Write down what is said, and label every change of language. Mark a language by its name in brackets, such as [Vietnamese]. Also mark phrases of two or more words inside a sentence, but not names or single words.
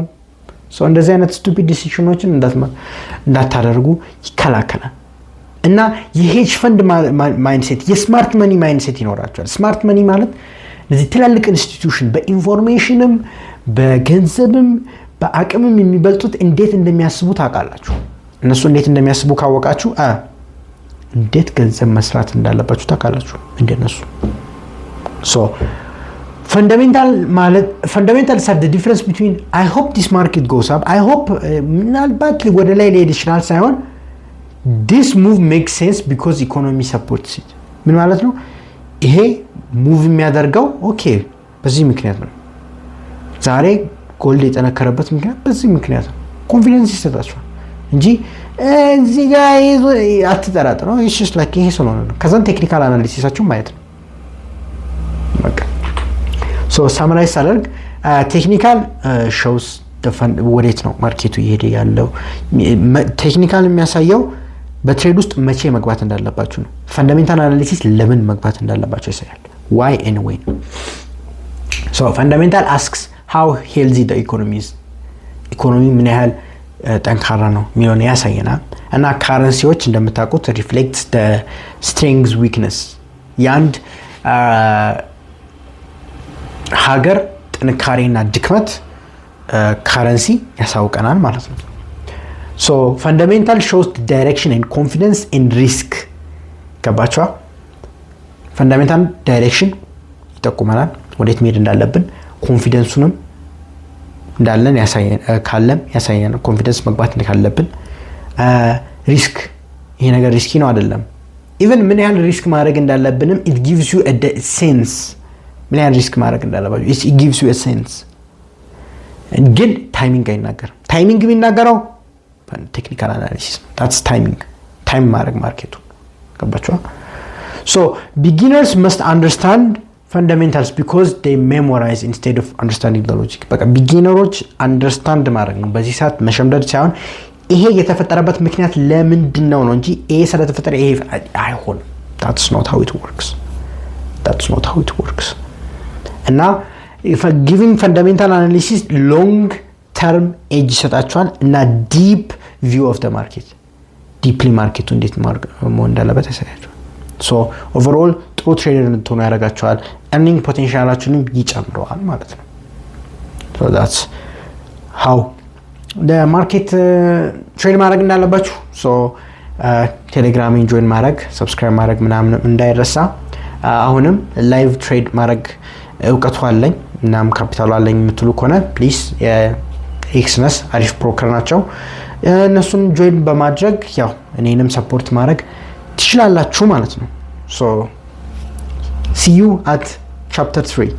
[Amharic] እንደዚህ አይነት [English] stupid decisions [Amharic] እንዳታደርጉ ይከላከላል። እና [English] hedge fund mindset smart money mindset [Amharic] ይኖራቸዋል። [English] smart money [Amharic] ማለት እነዚህ ትላልቅ ኢንስቲትዩሽን በኢንፎርሜሽንም በገንዘብም በአቅምም የሚበልጡት እንዴት እንደሚያስቡ ታውቃላችሁ። እነሱ እንዴት እንደሚያስቡ ካወቃችሁ እንዴት ገንዘብ መስራት እንዳለባችሁ ታውቃላችሁ እንደነሱ። [English] fundamentals are the difference between I hope this market goes up, I hope [Amharic] ምናልባት ወደ ላይ ሊሄድ ይችላል ሳይሆን [English] this move makes sense because economy supports it። [Amharic] ምን ማለት ነው? ይሄ ሙቭ የሚያደርገው ኦኬ በዚህ ምክንያት ነው። ዛሬ ጎልድ የጠነከረበት ምክንያት በዚህ ምክንያት ነው። ኮንፊደንስ ይሰጣችኋል እንጂ እዚህ ጋር አትጠራጥሩ። [English] it's just like [Amharic] ይሄ ስለሆነ ነው። ከዛን [English] technical analysis [Amharic] ማየት ነው በቃ። ሳምራይዝ አደርግ [English] technical shows [Amharic] ወዴት ነው ማርኬቱ እየሄደ ያለው። ቴክኒካል የሚያሳየው በትሬድ ውስጥ መቼ መግባት እንዳለባችሁ ነው። [English] fundamental analysis [Amharic] ለምን መግባት እንዳለባችሁ ያሳያል። [English] why and when። fundamental asks how healthy the economy is። [Amharic] ኢኮኖሚ ምን ያህል ጠንካራ ነው የሚለውን ያሳየናል። እና ካረንሲዎች እንደምታውቁት ሪፍሌክትስ [English] the strength weakness [Amharic] የአንድ ሀገር ጥንካሬና ድክመት ካረንሲ ያሳውቀናል ማለት ነው። [English] so fundamental shows the direction and confidence and risk ገባችኋ? fundamental direction [Amharic] ይጠቁመናል ወዴት መሄድ እንዳለብን፣ ኮንፊደንሱንም እንዳለን ያሳየን ኮንፊደንስ መግባት እንዳለብን፣ ሪስክ ይሄ ነገር ሪስኪ ነው አይደለም፣ ኢቭን ምን ያህል ሪስክ ማድረግ እንዳለብንም [English] it gives you a sense [Amharic] ምን ያህል ሪስክ ማድረግ እንዳለባችሁ [English] it gives you a sense። [Amharic] ግን ታይሚንግ አይናገርም። ታይሚንግ የሚናገረው [English] technical analysis that's [Amharic] ታይም ማድረግ ማርኬቱ ገባችኋ? [English] so beginners must understand fundamentals because they memorize instead of understanding the logic። [Amharic] በቃ ቢጊነሮች አንደርስታንድ ማድረግ ነው በዚህ ሰዓት መሸምደድ ሳይሆን ይሄ የተፈጠረበት ምክንያት ለምንድነው ነው እንጂ ይሄ ስለተፈጠረ ይሄ አይሆንም። [English] that's not how it works እና giving fundamental analysis long term edge [Amharic] ይሰጣችኋል እና [English] deep view of the market ዲፕሊ [Amharic] ማርኬቱ እንዴት መሆን እንዳለበት ያሳያችኋል። [English] so overall [Amharic] ጥሩ ትሬደር እንድትሆኑ ያደርጋችኋል። earning potentialአችሁንም ይጨምረዋል ማለት ነው። [English] so that's how the market [Amharic] ትሬድ ማድረግ እንዳለባችሁ። so ቴሌግራምን ጆይን ማድረግ ሰብስክራይብ ማድረግ ምናምን እንዳይረሳ። አሁንም [English] live trade [Amharic] ማድረግ እውቀቱ አለኝ እናም ካፒታሉ አለኝ የምትሉ ከሆነ ፕሊዝ ኤክስነስ አሪፍ ብሮከር ናቸው። እነሱን ጆይን በማድረግ ያው እኔንም ሰፖርት ማድረግ ትችላላችሁ ማለት ነው። [English] so see you at chapter 3